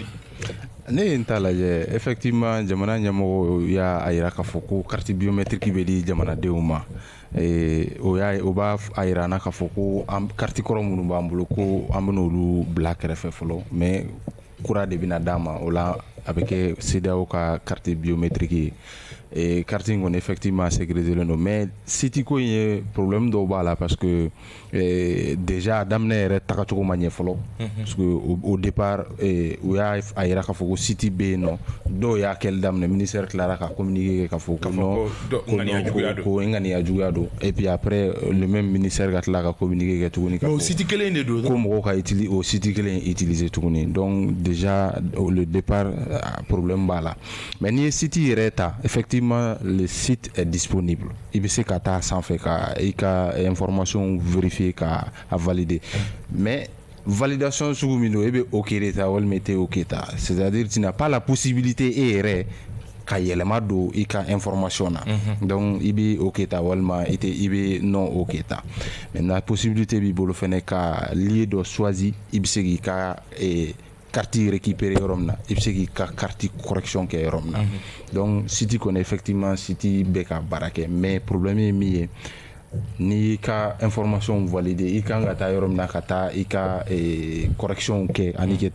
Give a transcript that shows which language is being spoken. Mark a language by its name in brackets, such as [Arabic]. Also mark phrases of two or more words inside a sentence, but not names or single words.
[Bambara] ne ye n t'a lajɛ effectivement jamana ɲɛmɔgɔ y'a yira k'a fɔ ko [French] carte biométrique [Bambara] bɛ di jamanadenw ma o b'a yira na k'a fɔ ko carte kɔrɔ minnu b'an bolo ko an bɛna olu bila kɛrɛfɛ fɔlɔ mais kura de bɛna d'a ma o la a bɛ kɛ CEDEAO ka [French] carte biométrique [Bambara] ye et carte in kɔni effectivement sécurisé len don mais site ko in ye problème dɔw b'a la [French] parce que [Bambara] déjà daminɛ yɛrɛ tagacogo ma ɲɛ fɔlɔ parce que [French] au départ [Bambara] u y'a yira k'a fɔ ko site bɛ yen nɔ dɔw y'a kɛli daminɛ ministère tilara ka communiquer kɛ k'a fɔ ko non ko ŋaniya juguya don [French] et puis après le même ministère [Bambara] ka tila ka communiquer kɛ tuguni o site kelen de don ko mɔgɔw ka o site kelen utiliser tuguni donc [French] déjà le départ [Bambara] problème b'a la mais n'i ye site yɛrɛ ta [French] effectivement le site est disponible [Bambara] i bɛ se ka taa sanfɛ ka i ka information vérifier ka a valider mais validation sugu min don e bɛ OK de ta walima i tɛ OK ta [French] c'est-à-dire tu n'as pas la possibilité [Bambara] e yɛrɛ ka yɛlɛma don i ka information na donc i bɛ OK ta walima i bɛ non OK ta maintenant possibilité b'i bolo fɛnɛ ka lieu dɔ choisi i bɛ se k'i ka carte récupéré yɔrɔ min na i bɛ se k'i ka carte correction kɛ yɔrɔ min na donc site kɔni effectivement site bɛ ka baara kɛ mais problème ye min ye n'i ka information validé i kan ka taa yɔrɔ min na ka taa i ka correction kɛ ani ka taa